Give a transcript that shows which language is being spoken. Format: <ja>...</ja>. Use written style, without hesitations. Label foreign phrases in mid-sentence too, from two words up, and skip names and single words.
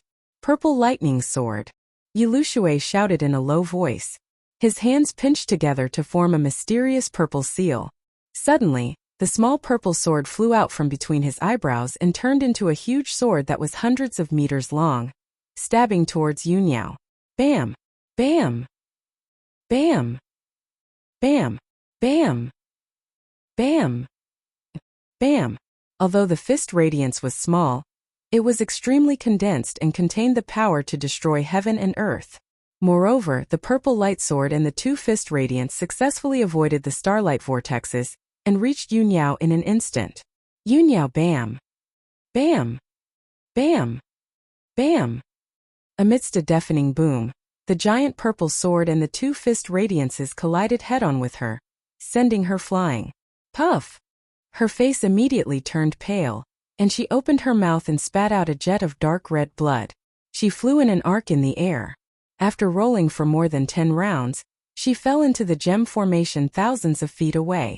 <en>Purple lightning sword. Yi Lushui shouted in a low voice. His hands pinched together to form a mysterious purple seal. Suddenly, the small purple sword flew out from between his eyebrows and turned into a huge sword that was hundreds of meters long, stabbing towards Yunyao. Bam! Bam! Bam! Bam! Bam! Bam! Bam! Although the fist radiance was small, it was extremely condensed and contained the power to destroy heaven and earth. Moreover, the purple light sword and the 2 fist radiants successfully avoided the starlight vortexes and reached Yunyao in an instant. Yunyao bam! Bam! Bam! Bam! Amidst a deafening boom, the giant purple sword and the 2 fist radiances collided head-on with her, sending her flying. Puff! Her face immediately turned pale, and she opened her mouth and spat out a jet of dark red blood. She flew in an arc in the air. After rolling for more than 10 rounds, she fell into the gem formation thousands of feet away.</en>